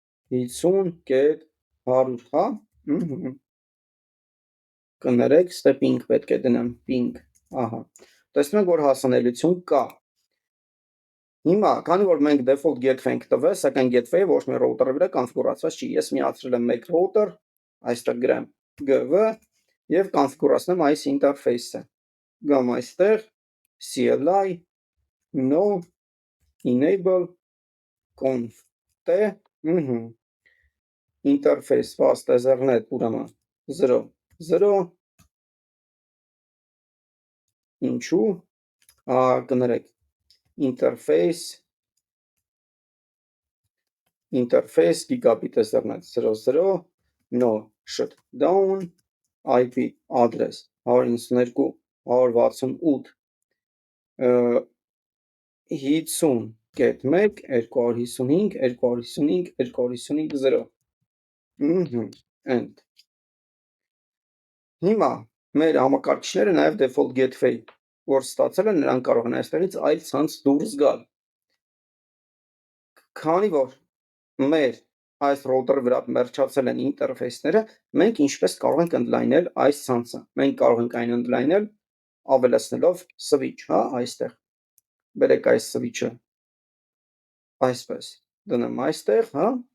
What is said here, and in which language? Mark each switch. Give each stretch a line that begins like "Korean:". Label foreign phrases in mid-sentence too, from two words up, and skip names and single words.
Armenian: 50.100, հա, կներեք, ստե ping պետք է դնեմ, ping, ահա, տեսնում ենք, որ հասանելիություն կա, հիմա, քանի որ մենք
English: default gateway
Armenian: ենք տվել, սակայն gateway-ը ոչ մի router-ի վրա կոնֆիգուրացված չի, ես միացրել եմ մեկ router, այստեղ գրեմ gv և կոնֆիգուրացնեմ այս interface-ը, գամ այստեղ,
English: CLI, no, enable, conf, t, interface, fast ethernet,
Armenian: ուրեմն 0, 0, ինչու, կներեք,
English: interface, gigabit ethernet, 0, 0, no, shutdown, IP address, 192, 168, 50, get 1, 255, 255, 255, 0, end,
Armenian: հիմա մեր համակարգիչները նաև
English: default gateway,
Armenian: որ ստացել են, նրանք կարող են այստեղից այլ ցանց դուրս գալ, քանի որ մեր այս router-ի վրա մերջացել են interface-ները, մենք ինչպես կարող ենք ընդլայնել այս ցանցը, մենք կարող ենք այն ընդլայնել ավելացնելով switch, հա, այստեղ, բերեք այս switch-ը, այսպես, դնեմ այստեղ, հա,